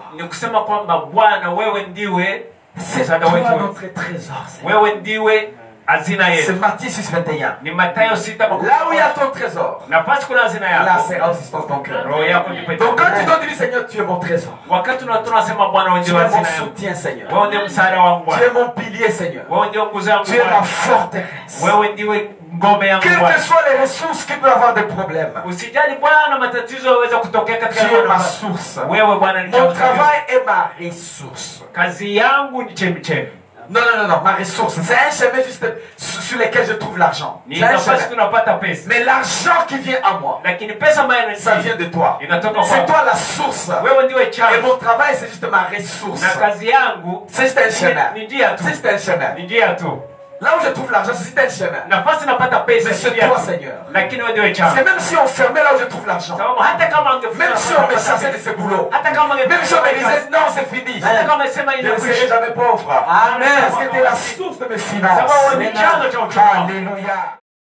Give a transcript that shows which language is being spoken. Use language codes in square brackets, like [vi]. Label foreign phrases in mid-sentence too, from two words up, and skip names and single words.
[sw] Ni kusema kwamba Bwana wewe ndiwe [fr] C'est [sw] msaada [fr] toi [sw] wetu. [fr] notre trésor, Seigneur. [sw] Wewe ndiwe hazina [fr] C'est [sw] yetu. [fr] Matthieu 6:21. [sw] Ni Mathayo 6:21. [fr] Là où il y a ton trésor, [sw] Nafasi kuna hazina [fr] là [sw] yako. [fr] sera aussi ton cœur. [sw] Roho yako ndipo [fr] Donc quand tu [sw] itakuwa. [fr] donnes, tu dis, Seigneur, tu es mon trésor. [sw] Wakati tunasema Bwana wewe [fr] Tu [sw] ndiwe [fr] es mon [sw] hazina yangu. [fr] soutien, Seigneur. [sw] Wewe ndiye msaada wangu [fr] Tu es [sw] Bwana. [fr] mon pilier, Seigneur. [sw] Wewe ndiye nguzo yangu [fr] Tu es ma [sw] Bwana. [fr] forteresse. [sw] Wewe ndiwe ngome yangu [fr] Quelles que [sw] Bwana. [fr] soient les ressources qui peuvent avoir des problèmes, [sw] Usijali Bwana matatizo yaweza kutokea katika [fr] tu es ma [sw] mambo. [fr] source. [sw] Wewe Bwana ni [fr] Mon [sw] chanzo. [fr] travail est ma ressource. [sw] Kazi yangu ni chemchemi. [fr] Non, ma ressource. C'est un chemin juste sur lequel je trouve l'argent. [sw] Ni [fr] C'est un [sw] nafasi [fr] chemin. [sw] tunapata pesa. [fr] Mais l'argent qui vient à moi, [sw] Lakini pesa ambayo [fr] ça vient de toi. [sw] inatoka [fr] C'est [sw] kwako. [fr] toi la source. [sw] Wewe ndiwe [fr] Et [sw] chanzo. [fr] mon travail, c'est juste ma ressource. [sw] Na kazi yangu [fr] C'est juste un chemin. [sw] ni njia tu. [fr] C'est juste un chemin. [sw] Ni njia tu. [fr] Là où je trouve l'argent, c'est juste un chemin. [sw] Nafasi napata pesa [fr] Mais c'est [sw] ni njia [fr] toi, [sw] tu. [fr] Seigneur. [sw] Lakini wewe ndiwe [fr] Parce [sw] chanzo. [fr] que même si on fermait là où je trouve l'argent, [sw] Sababu hata kama [fr] même si on me chassait de ce boulot, [sw] hata kama [fr] même si on me disait non, c'est fini, [sw] hata kama sema [fr] je ne serai [sw] inakwisha. [fr] jamais pauvre. Amen. Parce que tu es la source de mes finances. [sw] Sababu wewe ni chanzo cha uchumi. Alléluia.